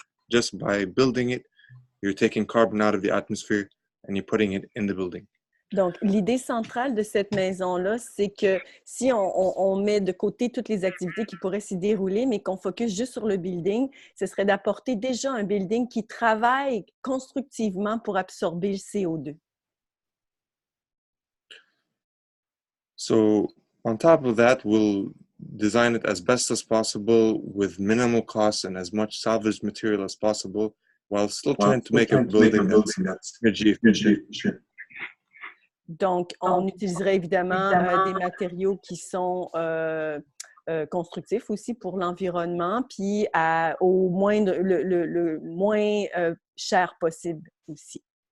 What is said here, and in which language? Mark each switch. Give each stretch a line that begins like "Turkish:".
English: Just by building it, you're taking carbon out of the atmosphere and you're putting it in the building.
French: Donc, l'idée centrale de cette maison-là, c'est que si on met de côté toutes les activités qui pourraient s'y dérouler, mais qu'on focus juste sur le building, ce serait d'apporter déjà un building qui travaille constructivement pour absorber le CO2.
English: So, on top of that, we'll design it as best as possible with minimal costs and as much salvaged material as possible, while still trying to make a building that's energy efficient.
French: Donc, on utiliserait évidemment des matériaux qui sont constructifs aussi pour l'environnement, puis au moins le moins cher possible aussi.